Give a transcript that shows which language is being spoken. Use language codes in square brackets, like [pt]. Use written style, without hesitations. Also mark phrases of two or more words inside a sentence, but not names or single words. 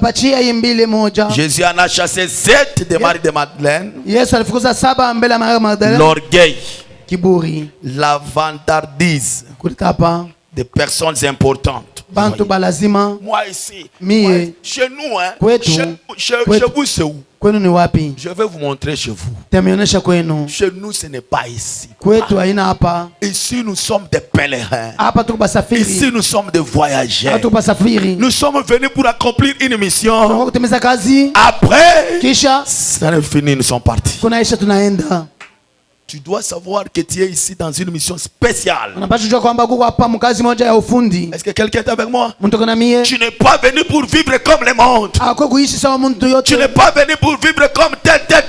[fr] Jésus en a chassé 7 de Marie de Madeleine. L'orgueil, la vantardise des personnes importantes. Moi ici, chez nous, chez vous c'est où? [sw] Kwenu ni wapi? [fr] Je vais vous montrer chez vous. [sw] Tamionyesha kwenu. [fr] Chez nous ce n'est pas ici. [sw] Kwetu haina hapa. [fr] Ici nous sommes des pèlerins. [sw] Hapa tuko basafiri. [fr] Ici nous sommes des voyageurs. [sw] Hapa tuko basafiri. [fr] Nous sommes venus pour accomplir une mission. [sw] Tunataka kutimiza kazi. [fr] Après, [sw] Kisha [fr] ça n'est fini, nous sommes partis. [sw] kunaisha tunaenda. [fr] Tu dois savoir que tu es ici dans une mission spéciale. Est-ce que quelqu'un est avec moi? Tu Tu n'es pas venu pour vivre comme le monde. Tu n'es pas venu pour vivre comme tel.